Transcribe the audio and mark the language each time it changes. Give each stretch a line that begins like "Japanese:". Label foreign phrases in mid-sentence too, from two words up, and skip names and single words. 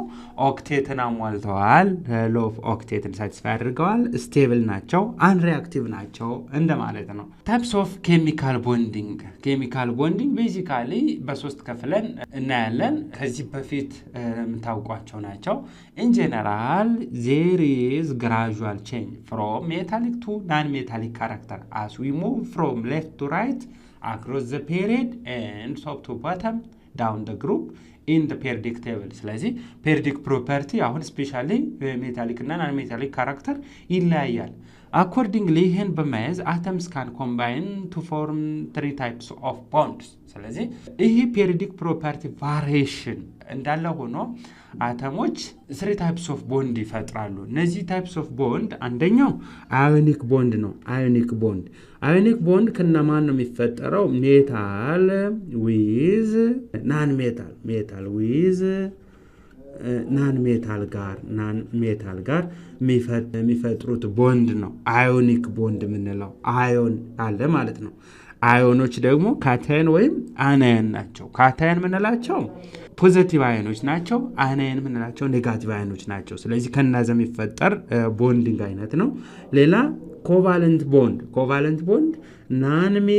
Amharic: ኦክቴትን አሟልተዋል።
English: law of octet satisfy
Amharic: አድርገዋል። ስቴብል ናቸው፣ አንሪአክቲቭ ናቸው እንደማለት ነው።
English: types of chemical bonding basically
Amharic: በ3 ከፍለን እናያለን። ከዚህ በፊት የምታውቋቸው ናቸው። ኢን
English: general there is gradual change from metallic to non metallic character as we move from left to right across the period and top to bottom down the group in the periodic table። ስለዚህ periodic property አሁን specially metallic እና non metallic character ይለያያል። accordingly
Amharic: ይህን በመያዝ
English: atoms can combine to form 3 types of bonds።
Amharic: ስለዚህ ይህ
English: periodic property variation
Amharic: እንዳለ ሆኖ አተሞች
English: 3 types of bond
Amharic: ይፈጥራሉ። እነዚህ
English: types of bond አንደኛው ionic bond ነው። ionic bond
Amharic: ከነማን ነው የሚፈጠረው?
English: metal with non metal with non metal
Amharic: ጋር የሚፈጥሩት ቦንድ ነው
English: ionic bond
Amharic: የምንለው። አዮን አለ ማለት ነው። አዮኖች ደግሞ ካታየን ወይም አናየን ናቸው። ካታየን የምንላቸው
English: positive ions
Amharic: ናቸው። አናየን የምንላቸው
English: negative ions
Amharic: ናቸው። ስለዚህ ከነዛ የሚፈጠር ቦንዲንግ አይነት ነው። ሌላ
English: covalent bond non